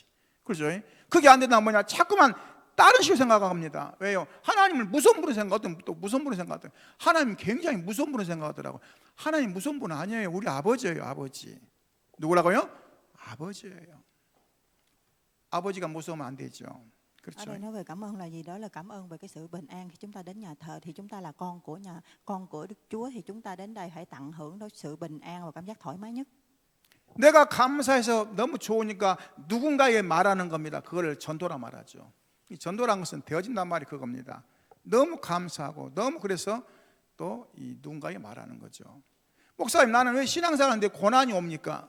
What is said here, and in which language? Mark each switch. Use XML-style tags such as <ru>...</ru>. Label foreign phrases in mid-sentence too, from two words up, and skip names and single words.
<ko>그렇죠? 그게 안 된다면 뭐냐? 자꾸만 다른 식으로 생각합니다. 왜요? 하나님을 무서운 분으로 생각하든 또 무서운 분으로 생각하든, 하나님 굉장히 무서운 분으로 생각하더라고. 하나님 무서운 분 아니에요. 우리 아버지예요. 아버지. 누구라고요? 아버지예요. 아버지가 무서우면 안 되죠.</ko> <vi>Ở</vi> <ko>그렇죠?</ko> <vi>đây nói về cảm ơn là gì? Đó là cảm ơn về cái sự bình an. Khi chúng ta đến nhà thờ thì chúng ta là con của Đức Chúa, thì chúng ta đến đây hãy tận hưởng đó sự bình an và cảm giác thoải mái nhất.</vi> <ko>내가 감사해서 너무 좋으니까 누군가에게 말하는 겁니다. 그걸 전도라 말하죠. 이 전도라는 것은 되어진단 말이 그겁니다. 너무 감사하고 너무 그래서 또 이 누군가에게 말하는 거죠. 목사님, 나는 왜 신앙생활하는데 고난이 옵니까?</ko>